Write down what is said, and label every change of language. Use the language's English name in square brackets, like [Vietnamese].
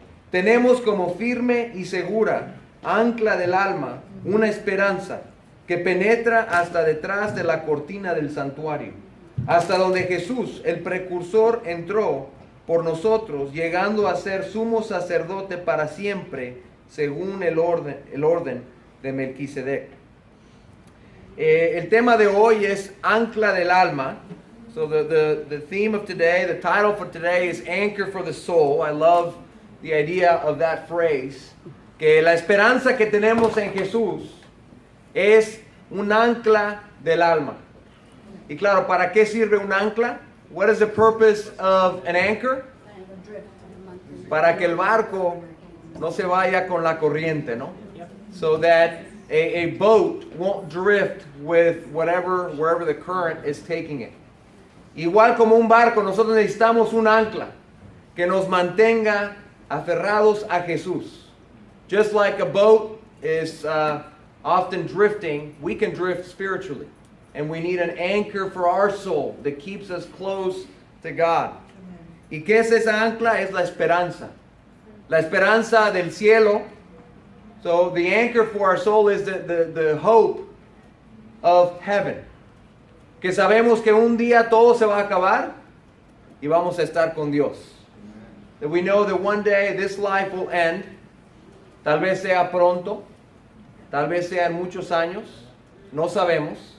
[Spanish] Tenemos como firme y segura ancla del alma una esperanza que penetra hasta detrás de la cortina del santuario, hasta donde Jesús, el precursor, entró por nosotros, llegando a ser sumo sacerdote para siempre, según el orden de Melquisedec. El tema de hoy es ancla del alma. [English] So the theme of today, the title for today is Anchor for the Soul. I love the idea of that phrase. [Spanish] Que la esperanza que tenemos en Jesús es un ancla del alma. Y claro, ¿para qué sirve un ancla? [English] What is the purpose of an anchor? [Spanish] Para que el barco no se vaya con la corriente, ¿no? [English] So that a boat won't drift with wherever the current is taking it. [Spanish] Igual como un barco, nosotros necesitamos un ancla que nos mantenga aferrados a Jesús. [English] Just like a boat is often drifting, we can drift spiritually. And we need an anchor for our soul that keeps us close to God. [Spanish] ¿Y qué es esa ancla? Es la esperanza. La esperanza del cielo. [English] So the anchor for our soul is the hope of heaven. [Spanish] Que sabemos que un día todo se va a acabar y vamos a estar con Dios. [English] That we know that one day this life will end. [Spanish] Tal vez sea pronto, tal vez sea en muchos años, no sabemos.